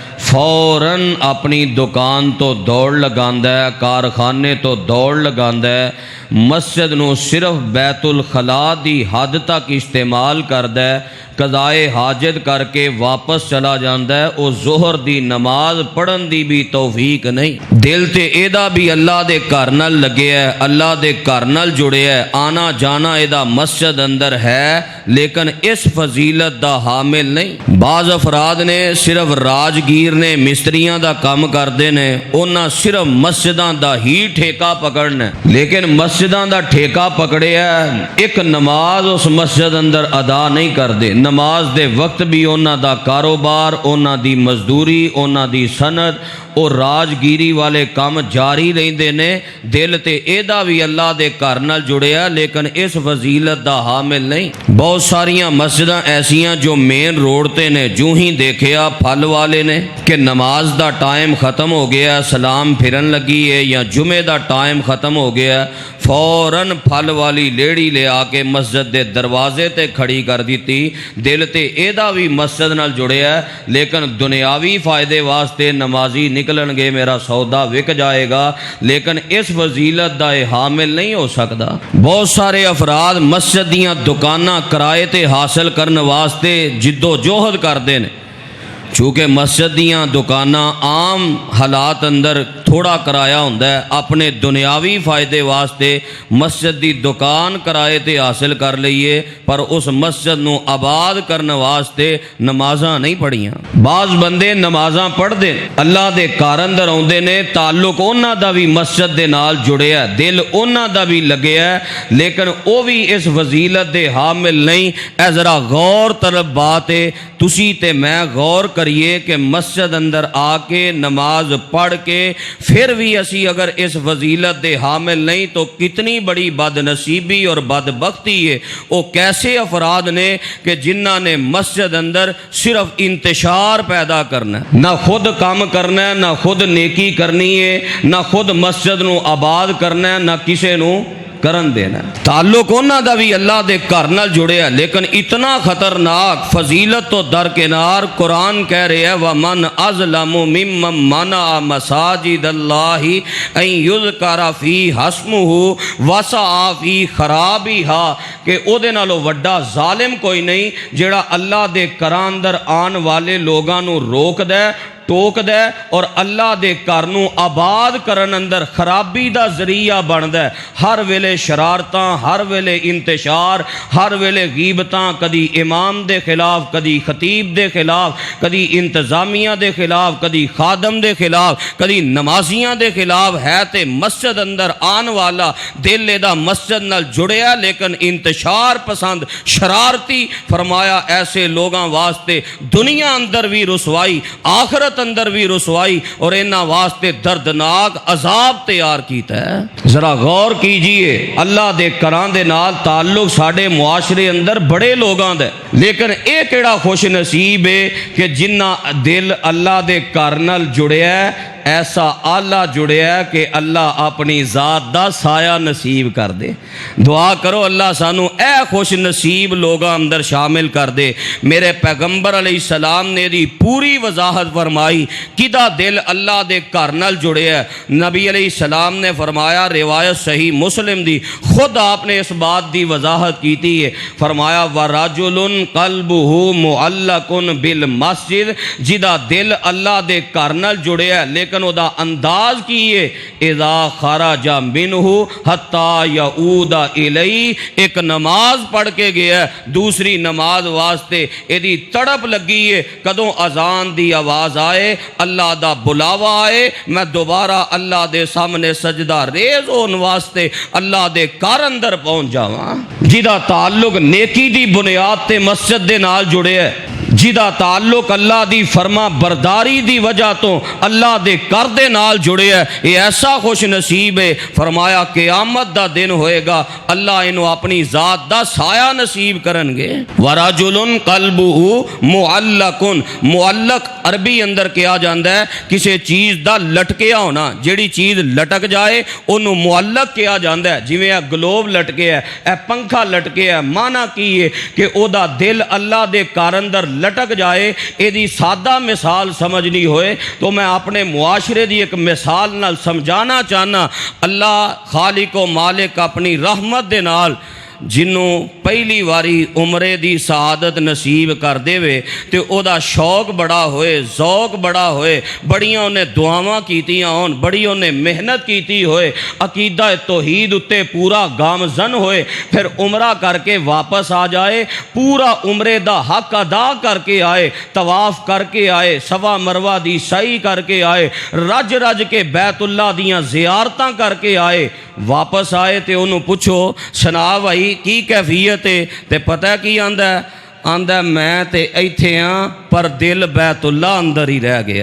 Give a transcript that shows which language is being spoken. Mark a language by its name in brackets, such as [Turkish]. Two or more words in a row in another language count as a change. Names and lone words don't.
[Punjabi] فوراً اپنی دکان تو دوڑ لگاندا ہے، کارخانے تو دوڑ لگاندا ہے، مسجد نو صرف بیت الخلا دی حد تک استعمال کردا ہے، قضائے حاجت کر کے واپس چلا جاندا ہے، او ظہر دی نماز پڑھن دی بھی توفیق نہیں۔ دل تے ایدا بھی اللہ دے گھر نال لگے ہے، اللہ دے گھر نال جڑے ہے، آنا جانا ایدا مسجد اندر ہے، لیکن اس فضیلت دا حامل نہیں۔ بعض افراد نے صرف راجگیر نے مستریاں دا کام کردے نے، انہاں صرف مسجداں دا ہی ٹھیکہ پکڑنا ہے، لیکن مسجداں دا ٹھیکہ پکڑے ہے، ایک نماز اس مسجد اندر ادا نہیں کردے۔ نماز دے وقت بھی انہاں دا کاروبار، انہاں دی مزدوری، انہاں دی صنعت اور راجگیری والے کام جاری رہندے نے، دل تے ایدا بھی اللہ دے گھر نال جڑیا، لیکن اس فضیلت دا حامل نہیں۔ بہت ساریاں مسجداں ایسیاں جو مین روڈ تے نے، جو ہی دیکھیا پھل والے نے کہ نماز دا ٹائم ختم ہو گیا، سلام پھرن لگی ہے یا جمعے دا ٹائم ختم ہو گیا، فوراً پھل والی لیڑی لے آ کے مسجد دے دروازے تے کھڑی کر دیتی۔ دل تے ایدا بھی مسجد نال جڑیا ہے، لیکن دنیاوی فائدے واسطے نمازی نکلن گے، میرا سودا وک جائے گا، لیکن اس فضیلت دا حامل نہیں ہو سکتا۔ بہت سارے افراد مسجد دیاں دکاناں کرائے تے حاصل کرنے واسطے جد و جہد کردے نے، چونکہ مسجد دیاں دکاناں عام حالات اندر تھوڑا کرایہ ہوندا ہے، اپنے دنیاوی فائدے واسطے مسجد دی دکان کرائے تے حاصل کر لئیے، پر اس مسجد نو آباد کرنے واسطے نمازاں نہیں پڑھیاں۔ بعض بندے نمازاں پڑھ دے، اللہ دے گھر اندر آوندے نے، تعلق انہاں دا بھی مسجد دے نال جڑیا ہے، دل انہاں دا بھی لگیا ہے، لیکن او بھی اس فضیلت دے حامل نہیں۔ اے ذرا غور طلب بات ہے، تسی تے میں غور کریے کہ مسجد اندر آ کے نماز پڑھ کے پھر بھی اسی اگر اس فضیلت دے حامل نہیں تو کتنی بڑی بد نصیبی اور بدبختی ہے۔ وہ کیسے افراد نے کہ جنہاں نے مسجد اندر صرف انتشار پیدا کرنا ہے، نہ خود کام کرنا ہے، نہ خود نیکی کرنی ہے، نہ خود مسجد نو آباد کرنا ہے، نہ کسے نو کرن دینا۔ تعلق انہاں دا بھی اللہ دے گھر نال جڑیا، لیکن اتنا خطرناک فضیلت تو درکنار [Urdu] قرآن کہہ رہے ہیں [Arabic] وَمَنْ أَظْلَمُ مِمَّنْ مَنَعَ مَسَاجِدَ اللَّهِ أَنْ يُذْكَرَ فِيهَا اسْمُهُ وَسَعَى فِي خَرَابِهَا، [Punjabi] کہ او دے نالوں وڈا ظالم کوئی نہیں جیڑا اللہ دے گھراں اندر آن والے لوگاں نو روک دے، ٹوک دے اور اللہ دے گھر نو آباد کرن اندر خرابی دا ذریعہ بندا ہے۔ ہر ویلے شرارتاں، ہر ویلے انتشار، ہر ویلے غیبتاں، کدی امام دے خلاف، کدی خطیب دے خلاف، کدی انتظامیہ دے خلاف، کدی خادم دے خلاف، کدی نمازیاں دے خلاف ہے تے مسجد اندر آن والا دل دا مسجد نال جڑیا لیکن انتشار پسند شرارتی، فرمایا ایسے لوگاں واسطے دنیا اندر بھی رسوائی، آخرت اندر بھی رسوائی اور انہاں واسطے دردناک عذاب تیار کیتا ہے۔ ذرا غور کیجئے، اللہ دے گھراں دے نال تعلق ساڈے معاشرے اندر بڑے لوگاں دے، لیکن اے کیڑا خوش نصیب ہے کہ جنہ دل اللہ دے گھر نال جڑیا ہے، ایسا آلہ جڑیا ہے کہ اللہ اپنی ذات دا سایہ نصیب کر دے۔ دعا کرو اللہ سانو اے خوش نصیب لوگاں اندر شامل کر دے۔ میرے پیغمبر علیہ السلام نے دی پوری وضاحت فرمائی کدا دل اللہ دے گھر نال جڑیا ہے۔ نبی علیہ السلام نے فرمایا، روایت صحیح مسلم دی، خود آپ نے اس بات دی وضاحت کیتی ہے، فرمایا [Arabic] وَرَجُلٌ قَلْبُهُ مُعَلَّقٌ بِالْمَسْجِدِ، [Punjabi] جدا دل اللہ دے گھر نال جڑیا ہے لیکن او دا انداز کیے [Arabic] اذا خرج منہ حتی یعود الیہ، [Punjabi] ایک نماز پڑھ کے گیا ہے، دوسری نماز واسطے ایدی تڑپ لگی ہے کدوں اذان دی آواز آئے، اللہ دا بلاوا آئے، میں دوبارہ اللہ دے سامنے سجدہ ریز ہون واسطے اللہ دے گھر اندر پہنچ جاواں۔ جدا تعلق نیکی دی بنیاد تے مسجد دے نال جڑے ہے، جدا تعلق اللہ دی فرما برداری دی وجہ تو اللہ دے گھر دے نال جڑے ہے، یہ ایسا خوش نصیب ہے، فرمایا قیامت دا دن ہوئے گا اللہ انہوں اپنی ذات دا سایہ نصیب کرن گے۔ [Arabic] وَرَجُلٌ قَلْبُهُ مُعَلَّقٌ، [Punjabi] معلق عربی اندر کیا جاندہ ہے کسی چیز دا لٹکیا ہونا، جیڑی چیز لٹک جائے انہوں معلق کیا جاندہ ہے، جی میں گلوب لٹکے ہے، اے پنکھا لٹکے ہے، معنی کی ہے کہ او دا دل اللہ دے گھر اندر لٹک جائے۔ ایدی سادہ مثال سمجھنی ہوئے تو میں اپنے معاشرے دی ایک مثال نال سمجھانا چاہنا، اللہ خالق و مالک اپنی رحمت دے نال جنوں پہلی واری عمرے دی سعادت نصیب کر دے وے تے او دا شوق بڑا ہوئے، ذوق بڑا ہوئے، بڑیاں انہیں دعاواں کیتیاں ہون، بڑی انہیں محنت کیتی ہوئے، عقیدہ توحید اتے پورا گامزن ہوئے، پھر عمرہ کر کے واپس آ جائے، پورا عمرے دا حق ادا کر کے آئے، طواف کر کے آئے، صفا مروہ دی سعی کر کے آئے، رج رج کے بیت اللہ دیاں زیارتاں کر کے آئے، واپس آئے تے انہوں پوچھو سنا بھائی کی کیفیت ہے تے پتہ کی آندہ ہے، آندہ میں تے ایتھے ہاں پر دل بیت اللہ اندر ہی رہ گیا۔